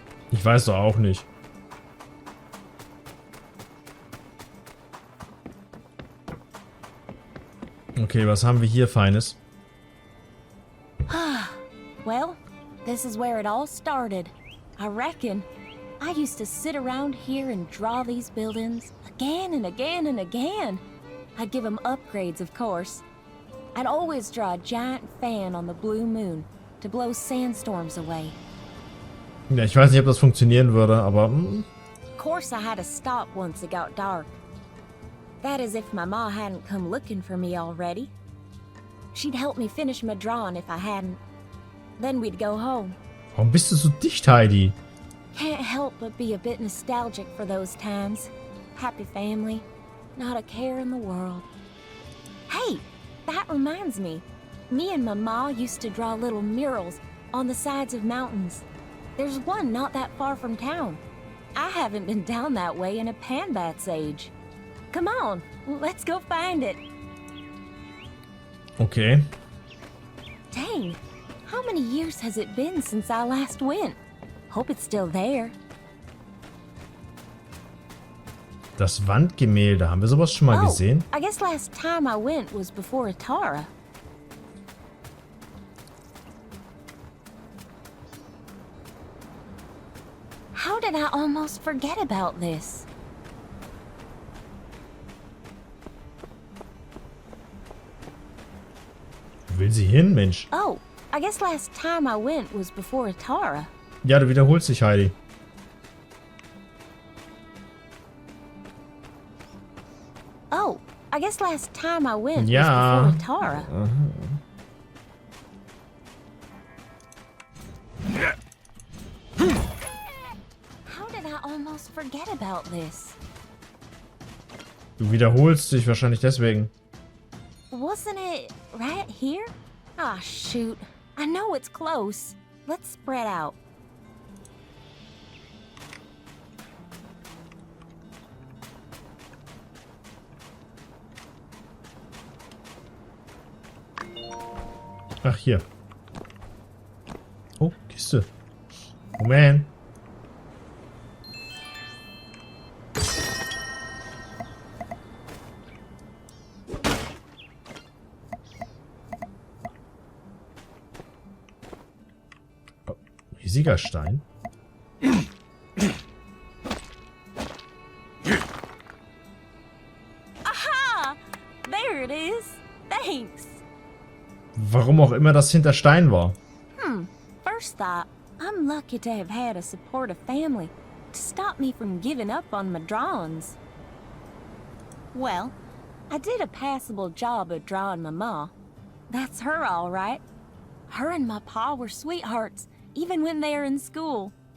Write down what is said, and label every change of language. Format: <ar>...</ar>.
<de>Ich weiß doch auch nicht. Okay, was haben wir hier Feines?</de> <en>Well, this is where it all started. I reckon. I used to sit around here and draw these buildings again and again and again. I'd give them upgrades, of course. I'd always draw a giant fan on the blue moon to blow sandstorms away.</en> <de>Ja, ich weiß nicht, ob das funktionieren würde, aber...</de> <en>Of course I had to stop once it got dark. That is if my ma hadn't come looking for me already. She'd help me finish my drawing if I hadn't. Then we'd go home.</en> <de>Warum bist du so dicht, Heidi?</de> <en>Can't help but be a bit nostalgic for those times. Happy family, not a care in the world. Hey, that reminds me. Me and my ma used to draw little murals on the sides of mountains. There's one not that far from town. I haven't been down that way in a Panbat's age. Come on, let's go find it. Okay. Dang, how many years has it been since I last went? Hope it's still there.</en> <de>Das Wandgemälde, haben wir sowas schon mal gesehen?</de> <en>I guess last time I went was before Atara. How did I almost forget about this?</en> <de>Wo will sie hin, Mensch?</de> <en>Oh, I guess last time I went was before Atara.</en> <de>Ja, du wiederholst dich, Heidi.</de> <en>Oh, I guess last time I went</en> <de>Ja.</de> <en>was before Atara. How did I almost forget about this?</en> <de>Du wiederholst dich wahrscheinlich deswegen.</de> <en>Wasn't it right here? Ah, shoot. I know it's close. Let's spread out.</en> <de>Ach, hier. Oh, Kiste. Moment. Oh, riesiger Stein.</de> <en>Aha! There it is. Thanks.</en> <de>Warum auch immer das hinter Stein war.</de> <en>First thought, I'm lucky to have had a supportive family to stop me from giving up on my drawings. Well, I did a passable job of drawing my ma. That's her all right. Her and my pa were sweethearts, even when they were in school.</en>